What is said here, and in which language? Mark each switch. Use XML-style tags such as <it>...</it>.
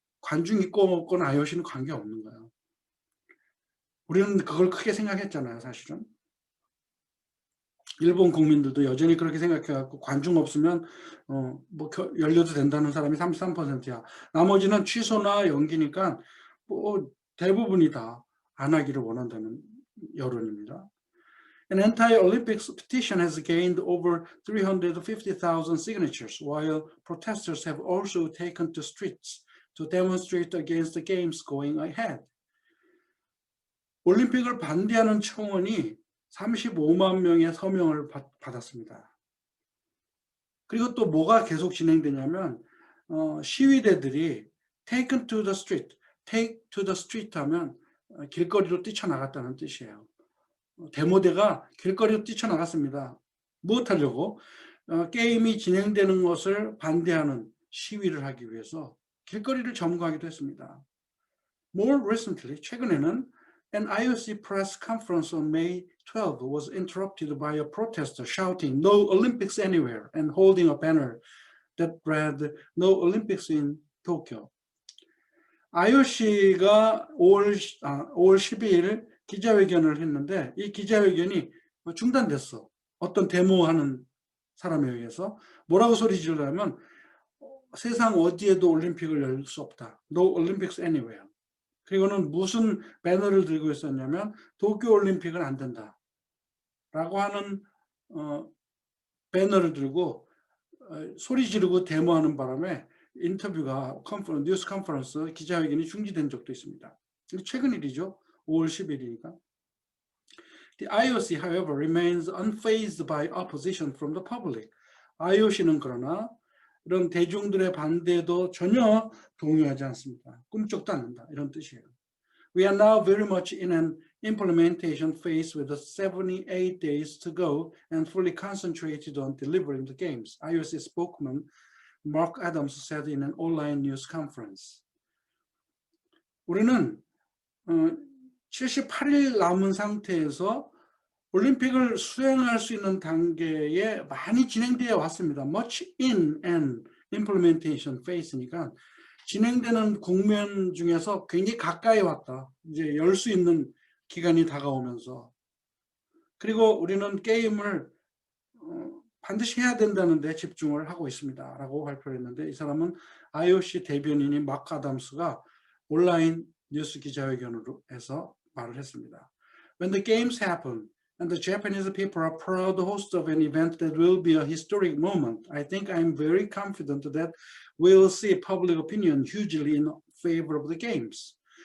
<ko>관중 있고 없고는 IOC는 관계없는 거예요. 우리는 그걸 크게 생각했잖아요, 사실은. 일본 국민들도 여전히 그렇게 생각해갖고 관중 없으면 열려도 된다는 사람이 33%야. 나머지는 취소나 연기니까 대부분이 다 안 하기를 원한다는 여론입니다.</ko> <en>An anti-Olympics petition has gained over 350,000 signatures, while protesters have also taken to streets to demonstrate against the games going ahead.</en> <ko>올림픽을 반대하는 청원이 35만 명의 서명을 받았습니다. 그리고 또 뭐가 계속 진행되냐면 시위대들이</ko> <en>taken to the street,</en> <ko>take to the street 하면 길거리로 뛰쳐나갔다는 뜻이에요. 데모대가 길거리로 뛰쳐나갔습니다. 무엇하려고? 게임이 진행되는 것을 반대하는 시위를 하기 위해서 길거리를 점거하기도 했습니다.</ko> <en>More recently,</en> <ko>최근에는</ko> <en>an IOC press conference on May 12 was interrupted by a protester shouting "No Olympics anywhere" and holding a banner that read "No Olympics in Tokyo."</en> <ko>IOC가 5월 12일 기자회견을 했는데 이 기자회견이 중단됐어. 어떤 데모하는 사람에 의해서 뭐라고 소리 지르냐면 세상 어디에도 올림픽을 열 수 없다.</ko> <en>No Olympics anywhere.</en> <ko>그리고는 무슨 배너를 들고 있었냐면 도쿄 올림픽은 안 된다. 라고 하는 배너를 들고 소리 지르고 데모하는 바람에 인터뷰가 뉴스 컨퍼런스 기자회견이 중지된 적도 있습니다. 최근 일이죠. 5월 10일이니까.</ko> <en>The IOC, however, remains unfazed by opposition from the public.</en> <ko>IOC는 그러나 이런 대중들의 반대도 전혀 동요하지 않습니다. 꿈쩍도 않는다. 이런 뜻이에요.</ko> <en>We are now very much in an implementation phase with 78 days to go and fully concentrated on delivering the games, IOC spokesman Mark Adams said in an online news conference.</en> <ko>우리는 78일 남은 상태에서 올림픽을 수행할 수 있는 단계에 많이 진행되어 왔습니다.</ko> <en>Much in an implementation phase</en> <ko>니까 진행되는 국면 중에서 굉장히 가까이 왔다. 이제 열 수 있는 기간이 다가오면서. 그리고 우리는 게임을 반드시 해야 된다는 데 집중을 하고 있습니다. 라고 발표를 했는데 이 사람은 IOC 대변인인 마크 아담스가 온라인 뉴스 기자회견으로 해서 말을 했습니다.</ko> <en>When the games happen and the Japanese people are proud host of an event that will be a historic moment, I think I'm very confident that we will see public opinion hugely in favor of the games.</en>